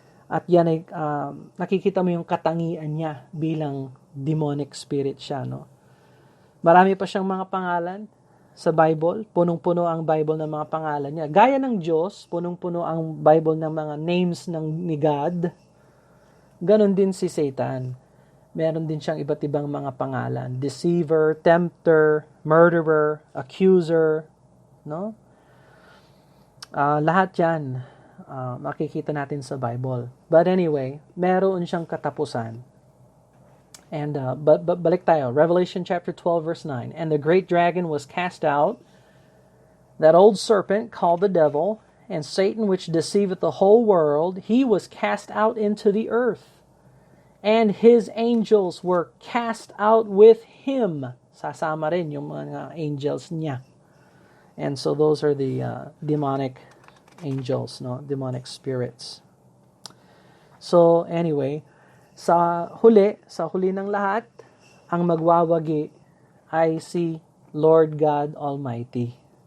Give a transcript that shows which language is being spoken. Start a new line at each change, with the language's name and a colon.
Filipino: At yan ay nakikita mo yung katangian niya bilang demonic spirit siya, no? Marami pa siyang mga pangalan sa Bible. Punong-puno ang Bible ng mga pangalan niya. Gaya ng Diyos, punong-puno ang Bible ng mga names ni God. Ganon din si Satan. Meron din siyang iba't ibang mga pangalan.
English: Deceiver, tempter, murderer, accuser, no?
Filipino: Lahat yan makikita natin sa Bible.
English: But anyway,
Filipino: meron siyang katapusan. And balik tayo.
English: Revelation chapter 12 verse 9. And the great dragon was cast out, that old serpent called the devil, and Satan which deceiveth the whole world, he was cast out into the earth. And his angels were cast out with him.
Filipino: Sasama rin yung mga angels niya.
English: And so those are the demonic angels, no?
Filipino: Demonic spirits. So anyway, sa huli ng lahat, ang magwawagi ay si Lord God Almighty.